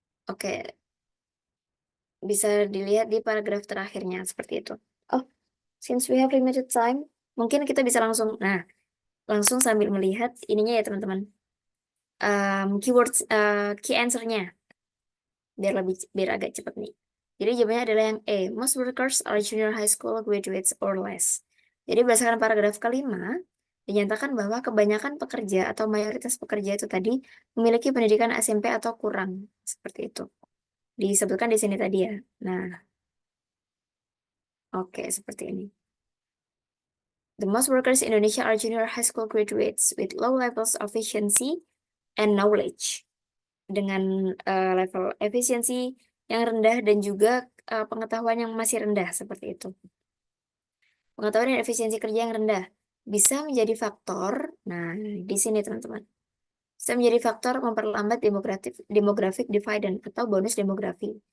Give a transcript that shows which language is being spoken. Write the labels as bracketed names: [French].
[Indonesian] Oke, bisa dilihat di paragraf terakhirnya seperti itu. [English] Oh, since we have limited time, [Indonesian] mungkin kita bisa langsung sambil melihat ininya ya teman-teman. Keywords, key answer-nya biar agak cepat nih. Jadi jawabannya adalah yang E. [English] Most workers are junior high school graduates or less. [Indonesian] Jadi berdasarkan paragraf kelima, dinyatakan bahwa kebanyakan pekerja atau mayoritas pekerja itu tadi memiliki pendidikan SMP atau kurang. Seperti itu. Disebutkan di sini tadi ya. Nah, oke, seperti ini. [English] The most workers in Indonesia are junior high school graduates with low levels of efficiency and knowledge. [Indonesian] Dengan level efisiensi yang rendah dan juga pengetahuan yang masih rendah seperti itu. Pengetahuan dan efisiensi kerja yang rendah bisa menjadi faktor. Nah, di sini teman-teman. Bisa menjadi faktor memperlambat demographic dividend atau bonus demografi.